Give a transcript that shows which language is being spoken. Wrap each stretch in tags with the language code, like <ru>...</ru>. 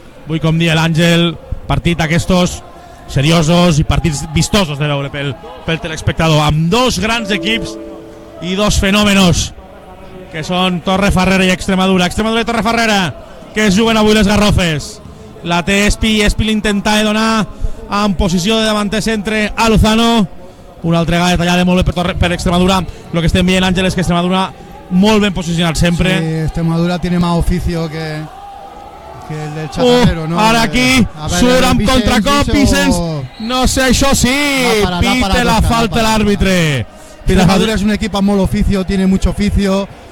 <ca>Vull com dir l'Àngel, partit aquestos seriosos i partits vistosos de veure pel telespectador, amb dos grans equips i dos fenòmenos que són Torrefarrera i Extremadura. Extremadura i Torrefarrera, que es juguen avui les garrofes. La té Espi l'intentava donar en posició de davanter centre a Lozano. Una altra vegada tallada molt bé per Extremadura. Lo que estem veient, Àngel, és que Extremadura molt ben posicionat sempre.</ca> <es>Sí, Extremadura tiene más oficio que el del Chatarrero, ¿no?</es> <ca>Ara aquí surt amb contracop Vicens. No sé, això sí, pite la falta l'àrbitre.</ca> <es>Extremadura es un equipo</es> <ca>amb molt</ca> <es>oficio, tiene mucho oficio.</es>